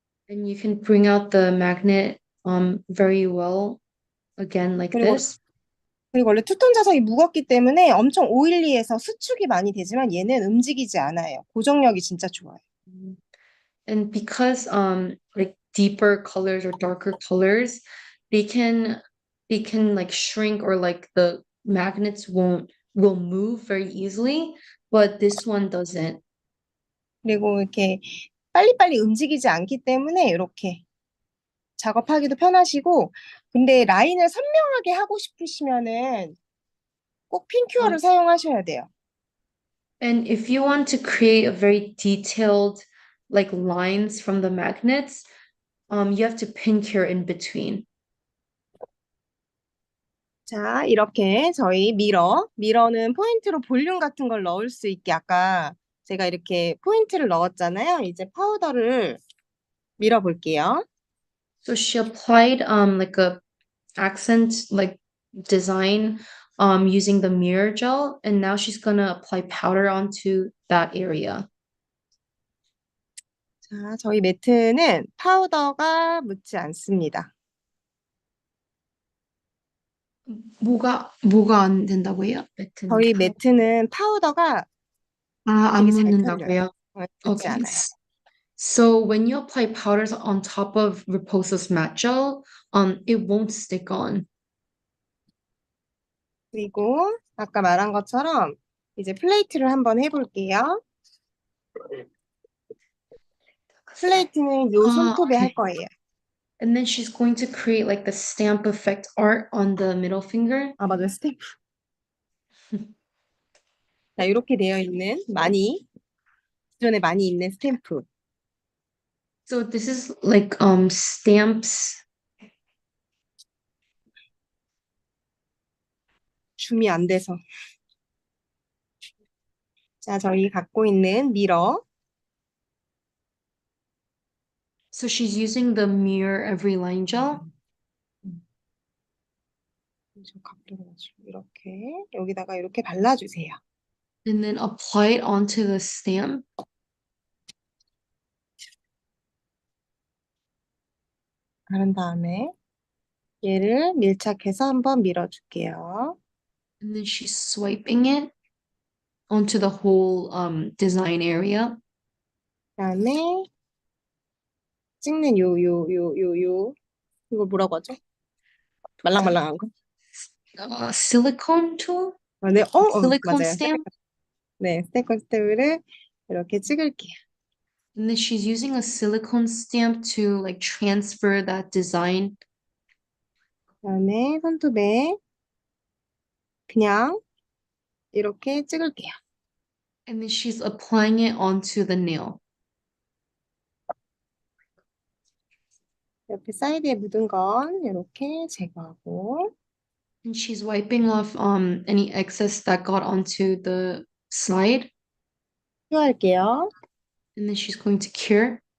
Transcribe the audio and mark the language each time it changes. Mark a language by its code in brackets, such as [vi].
[en] And you can bring out the magnet very well again like [ko] 그리고 [en] this. [ko] 그리고 원래 투톤 자석이 무겁기 때문에 엄청 오일리해서 수축이 많이 되지만 얘는 움직이지 않아요. 고정력이 진짜 좋아요. [en] And because like deeper colors or darker colors, they can they can like shrink or like the magnets won't will move very easily, but this one doesn't. [ko] 그리고 이렇게 빨리빨리 움직이지 않기 때문에 이렇게 작업하기도 편하시고 근데 라인을 선명하게 하고 싶으시면은 꼭 핀큐어를 Um, 사용하셔야 돼요. [en] and if you want to create a very detailed like lines from the magnets, you have to pin cure in between. [ko] 자, 이렇게 저희 미러는 포인트로 볼륨 같은 걸 넣을 수 있게 아까 제가 이렇게 포인트를 넣었잖아요. 이제 파우더를 밀어 볼게요. [en] So she applied like a accent like design using the mirror gel, and now she's gonna apply powder onto that area. [ko] 자, 저희 매트는 파우더가 묻지 않습니다. 뭐가 안 된다고요? 매트는 저희 매트는 파우더가 안 되게 잘 펴져요. 묻는다고요? 묻지 [en] Okay. [ko] 않아요. [en] So when you apply powders on top of Reposo's matte gel, it won't stick on. [ko] 그리고 아까 말한 것처럼 이제 플레이트를 한번 해볼게요. 플레이트는 요 손톱에 할 [en] Okay. [ko] 거예요. [en] And then she's going to create like the stamp effect art on the middle finger. [ko] 아, 맞아요. 스탬프. 자, 이렇게 되어 있는 기존에 많이 있는 스탬프. [en] So this is like stamps. [ko] 줌이 안 돼서. 자, 저희 갖고 있는 미러. [en] So she's using the mirror every line gel. [ko] 좀 각도를 맞추고 이렇게 여기다가 이렇게 발라주세요. [en] And then apply it onto the stamp. [ko] 바른 다음에 얘를 밀착해서 한번 밀어줄게요. [en] And then she's swiping it onto the whole design area. [ko] 그다음에 찍는 이거 뭐라고 하죠? 말랑말랑한 거? [en] Silicone tool? [ko] 네, [en] Silicone [ko] 맞아요. [en] stamp? [ko] 네, 스테이크 스텝을 이렇게 찍을게요. [en] And then she's using a silicone stamp to like transfer that design. [ko] 그다음에 손톱에 그냥 이렇게 찍을게요. [en] And then she's applying it onto the nail. [ko] 옆에 사이드에 묻은 건 이렇게 제거하고 [en] And she's wiping off any excess that got onto the slide. [ko] 큐어할게요. [en] And then she's going to cure.